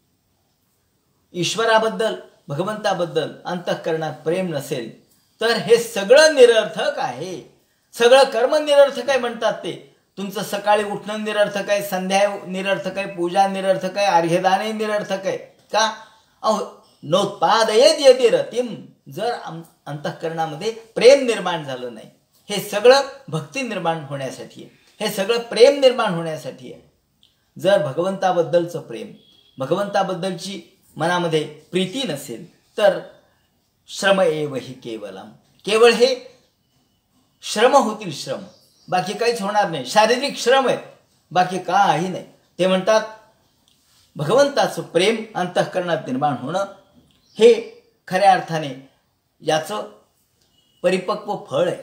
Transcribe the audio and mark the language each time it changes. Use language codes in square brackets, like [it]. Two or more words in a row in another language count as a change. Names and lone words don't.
[mr] ईश्वराबद्दल, भगवंताबद्दल अंतःकरणात प्रेम नसेल तर हे सगळं निरर्थक आहे. सगळं कर्म निरर्थक आहे म्हणतात ते. तुमचं सकाळी उठणं निरर्थक आहे, संध्या निरर्थक आहे, पूजा निरर्थक आहे, अर्घ्यदानही निरर्थक आहे. का? अहो [sa] नोत्पादयेत् यदि रतिम, [mr] जर अंतःकरणामध्ये प्रेम निर्माण झालं नाही. हे सगळं भक्ती निर्माण होण्यासाठी आहे, हे सगळं प्रेम निर्माण होण्यासाठी आहे. जर भगवंताबद्दलचं प्रेम, भगवंताबद्दलची मनामध्ये प्रीती नसेल, तर [sa] श्रम एव हि केवलम, [mr] केवळ हे श्रम होतील, श्रम, बाकी काहीच होणार नाही. शारीरिक श्रम आहेत, बाकी काही नाही. ते म्हणतात भगवंताचं प्रेम अंतःकरणात निर्माण होणं हे खऱ्या अर्थाने याचं परिपक्व फळ आहे.